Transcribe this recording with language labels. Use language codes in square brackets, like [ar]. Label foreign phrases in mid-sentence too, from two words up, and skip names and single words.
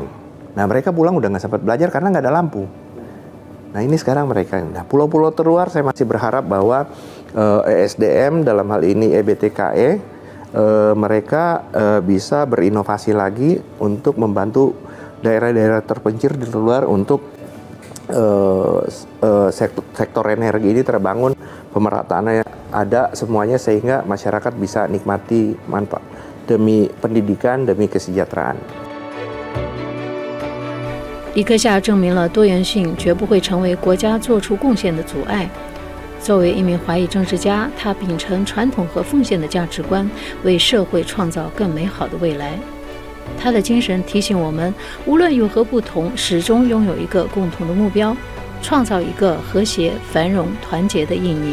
[id] Nah mereka pulang udah nggak sempat belajar karena nggak ada lampu. Nah ini sekarang mereka, nah pulau-pulau terluar saya masih berharap bahwa ESDM dalam hal ini EBTKE mereka bisa berinovasi lagi untuk membantu daerah-daerah terpencil di luar untuk sektor energi ini terbangun pemerataannya ada semuanya sehingga masyarakat bisa nikmati manfaat demi pendidikan, demi kesejahteraan. [zh] 李克夏证明了多元性绝不会成为国家做出贡献的阻碍。作为一名华裔政治家，他秉承传统和奉献的价值观，为社会创造更美好的未来。他的精神提醒我们，无论有何不同，始终拥有一个共同的目标，创造一个和谐、繁荣、团结的印尼。